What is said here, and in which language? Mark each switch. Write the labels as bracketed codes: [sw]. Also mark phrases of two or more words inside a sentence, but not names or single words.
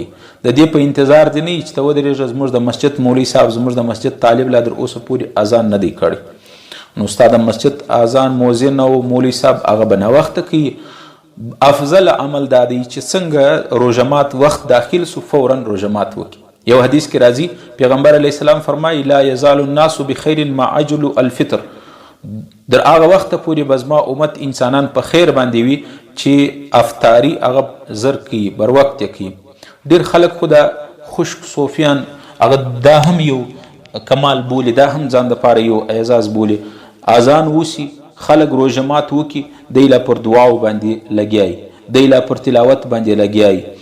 [ps] د دې په انتظار دی نه چې ته ودرېږه زموږ د مسجد مولوي صاحب، زموږ د مسجد طالب لا در اوسه پورې اذان نه دی کړی، نو ستا د مسجد اذان مؤذن او مولوي صاحب هغه به ناوخته کوي. افضل عمل دا دی چې څنګه روژه مات وخت داخل سو فورا روژه مات وکړي. یو حدیث کې راځي پیغمبر [ar] علیه السلام [ps] فرمایي [ar] لا یزال الناس بخیر ما عجل الفطر. [ps] در هغه وخت پورې به زما امت انسانان په خیر باندې وي چې افطاري هغه زر کوي، بر وخت کوي. ډېر خلک خو دا خشک صوفیان هغه دا هم یو کمال بولي، دا هم ځان دپاره یو اعزاز بولي. اذان وسي خلک روژه مات وکي، دی لا پر دعاو باندې لګیای، دی لا پر تلاوت باندې لګیای.